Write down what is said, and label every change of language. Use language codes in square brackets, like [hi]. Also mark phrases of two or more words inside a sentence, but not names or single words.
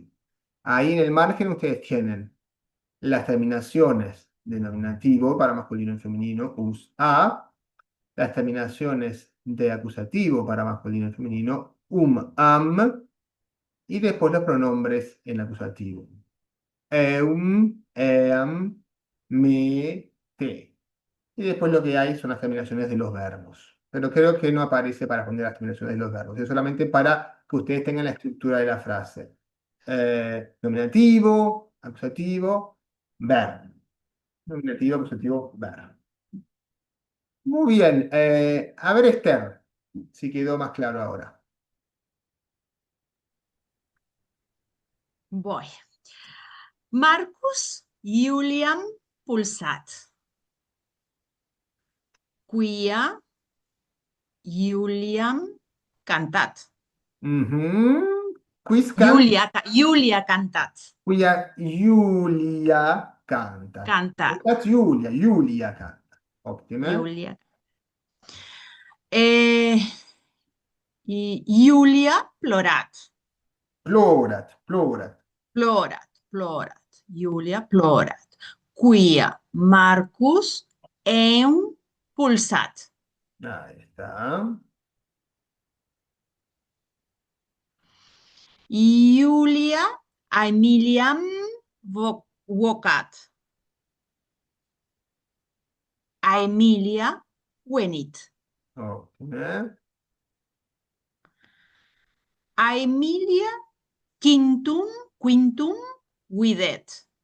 [es] Ahí en el margen ustedes tienen las terminaciones de nominativo para masculino y femenino, us, a, las terminaciones de acusativo para masculino y femenino, am, y después los pronombres en acusativo. [la] Eum, eam, me, te. [es] Y después lo que hay son las terminaciones de los verbos. Pero creo que no aparece para poner las terminaciones de los verbos. Es solamente para que ustedes tengan la estructura de la frase. Nominativo, acusativo, verbo. Nominativo, acusativo, verbo. Muy bien. A ver, Esther, si quedó más claro ahora. Voy. [la] Marcus Juliam pulsat. Quia Juliam cantat. Quis Julia cantat. Quia Julia canta. Cantat. Julia canta. Ottimo. Julia. Julia plorat. Plorat. Julia plorat. Quia Marcus eum pulsat. [es] Ahí está. [la] Julia Aemiliam vocat. Aemilia venit. Ottimo. Aemilia quintum videt.